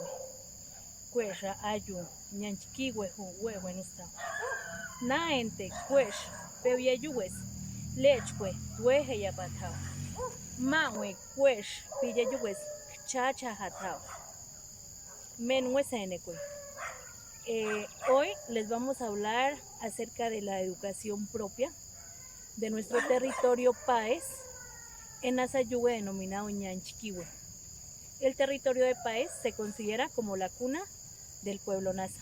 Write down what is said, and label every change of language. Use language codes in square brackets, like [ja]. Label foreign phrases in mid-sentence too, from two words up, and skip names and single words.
[pbb] Cuesha, Ayu, Ñanchiquiwe, Huehuenusta. Naente, Cuesh, Peuyayues, Lechwe, Hueje Yapatao. Manwe, Cuesh, Pillayues, Chacha Hatao. Menhuesenecue. [es] Hoy les vamos a hablar acerca de la educación propia de nuestro territorio Paez, en Nazayugue denominado Ñanchiquihue. El territorio de Paez se considera como la cuna del pueblo Nasa.